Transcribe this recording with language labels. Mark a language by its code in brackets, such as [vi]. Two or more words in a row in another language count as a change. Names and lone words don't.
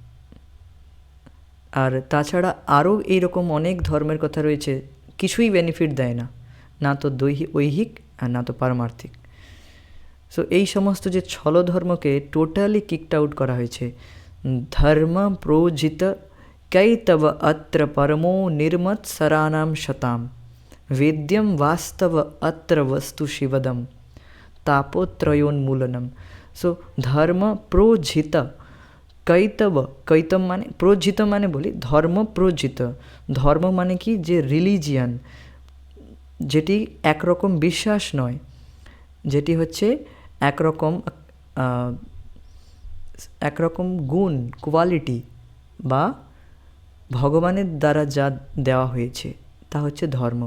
[bn] আর তাছাড়া আরও এইরকম অনেক ধর্মের কথা রয়েছে, কিছুই বেনিফিট দেয় না, না তো ঐহিক আর না তো পারমার্থিক। সো এই সমস্ত যে ছল ধর্মকে [en] totally kicked out [bn] করা হয়েছে। [sa] ধর্ম প্রোজিত কৈতব অত্র পরমো নির্মৎসরানাম শতাম वेद्यम वास्तव अत्र वस्तु शिवदम तापोत्रयोन्मूलनम। [bn] सो [sa] धर्म प्रोजित কৈতব, [bn] কৈতম মানে প্রোজিত মানে বলি [sa] ধর্ম প্রোজিত। [bn] ধর্ম মানে কি? যে রিলিজিয়ান, যেটি একরকম বিশ্বাস নয়, যেটি হচ্ছে একরকম গুণ, কোয়ালিটি বা ভগবানের দ্বারা যা দেওয়া হয়েছে তা হচ্ছে ধর্ম।